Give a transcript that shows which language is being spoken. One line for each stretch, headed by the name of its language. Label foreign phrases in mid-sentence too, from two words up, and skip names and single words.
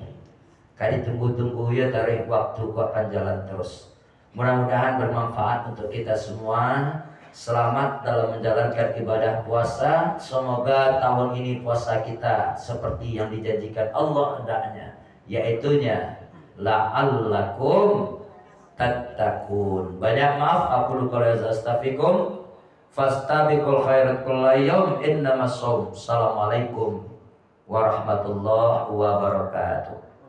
Indonesian: Kali tunggu-tunggu ya, tarik waktu kok akan jalan terus. Mudah-mudahan bermanfaat untuk kita semua. Selamat dalam menjalankan ibadah puasa. Semoga tahun ini puasa kita seperti yang dijanjikan Allah hendaknya, yaitunya
Arabic: لعلكم تتقون.
Indonesian: Banyak maaf, aku lupa astaghfirukum.
Arabic: فاستبقوا الخيرات كل يوم إنما الصوم. السلام عليكم ورحمة الله وبركاته.